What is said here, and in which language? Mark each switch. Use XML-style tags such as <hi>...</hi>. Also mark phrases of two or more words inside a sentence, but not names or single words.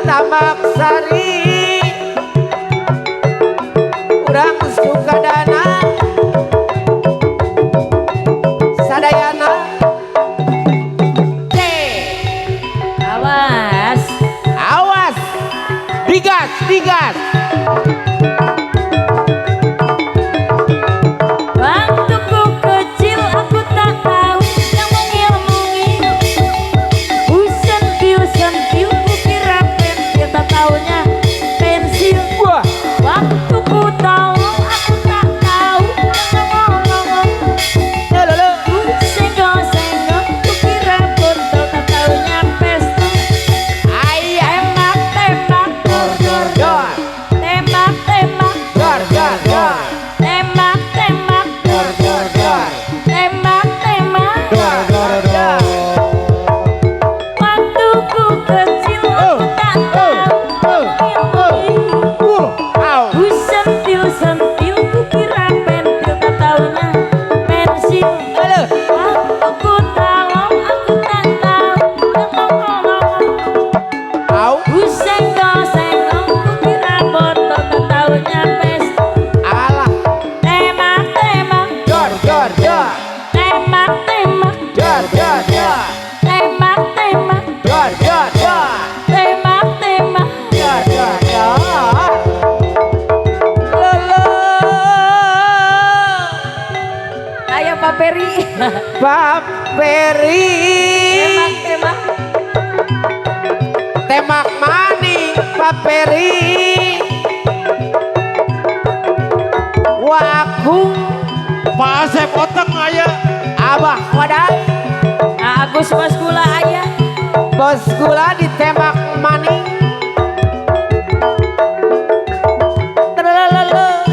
<su>Maksari urang Sukadana sadayana</su> <id>Awas. awas digas digas Waktu ku kecil aku tak tahu yang mengil-mengil. Sentil ku kira pensil, tak taunya pensil. wah Waktu ku tolong aku tak tahu yang ngomong-ngomong. lele Senggol-senggol ku kira botol, tak taunya pistol. ayah Tembak-tembak, dor-dor, dor tembak-tembak, dor dor dor tembak-tembak, dor dor dor tembak-tembak. dor dor dor Waktu ku kecil aku tak tahu au ku sentil ku kira pentil, tak taunya pensil. lele Waktu ku tolong aku tak tahu yang ngomong-ngomong. au Ku senggol-senggol ku kira botol, tak taunya pistol. alah Tembak-tembak, dor dor dor tembak-tembak, dor dor dor tembak-tembak, dor dor dor tembak-tembak. dor dor dor lele Ayo Pak Peri. Pak Peri Tembak-tembak.</id> <su>temak maning Pak Peri wakung Pak Asep Oteng aya. abah wadah Agus Mas Gula aya. bos gula ditembak maning Trelelele.</su>